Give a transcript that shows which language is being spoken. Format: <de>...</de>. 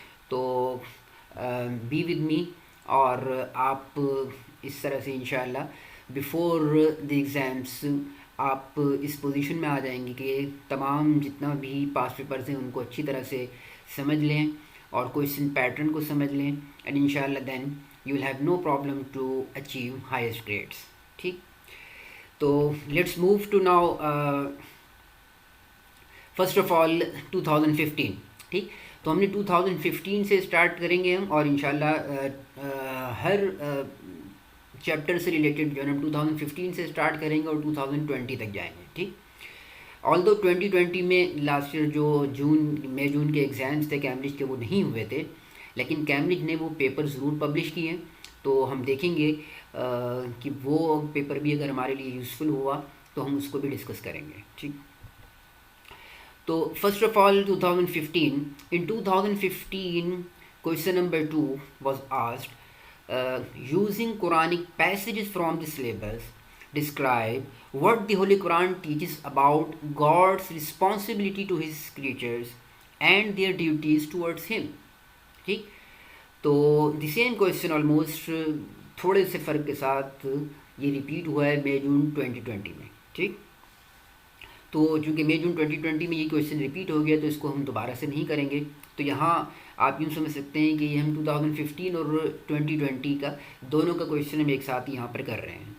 <hi>तो be with मी, और आप इस तरह से इंशाल्लाह बिफोर द एग्ज़ाम्स आप इस पोजीशन में आ जाएंगे कि तमाम जितना भी पास पेपर्स हैं उनको अच्छी तरह से समझ लें और क्वेश्चन पैटर्न को समझ लें, एंड इंशाल्लाह then</hi> <en>you will have no problem to achieve highest grades. ठीक, तो let's move to now first of all 2015.</en> <hi>ठीक, तो हमने 2015 से स्टार्ट करेंगे हम, और इंशाल्लाह हर चैप्टर से रिलेटेड जो है हम 2015 से स्टार्ट करेंगे और 2020 तक जाएंगे. ठीक, ऑल्दो 2020 में लास्ट ईयर जो मई जून के एग्ज़ाम्स थे कैम्ब्रिज के, वो नहीं हुए थे, लेकिन कैम्ब्रिज ने वो पेपर ज़रूर पब्लिश किए हैं. तो हम देखेंगे कि वो पेपर भी अगर हमारे लिए यूज़फुल हुआ तो हम उसको भी डिस्कस करेंगे.</hi> <en>ठीक, तो first of all 2015, in 2015 question number 2 was asked, using Quranic passages from the syllabus, describe what the Holy Quran teaches about God's responsibility to his creatures and their duties towards him.</en> <hi>ठीक, तो the same question almost थोड़े से फ़र्क के साथ ये repeat हुआ है मई जून 2020 में. ठीक, तो चूँकि मई जून 2020 में ये क्वेश्चन रिपीट हो गया तो इसको हम दोबारा से नहीं करेंगे. तो यहाँ आप यूँ समझ सकते हैं कि ये हम 2015 और 2020 का दोनों का क्वेश्चन हम एक साथ यहाँ पर कर रहे हैं.</hi>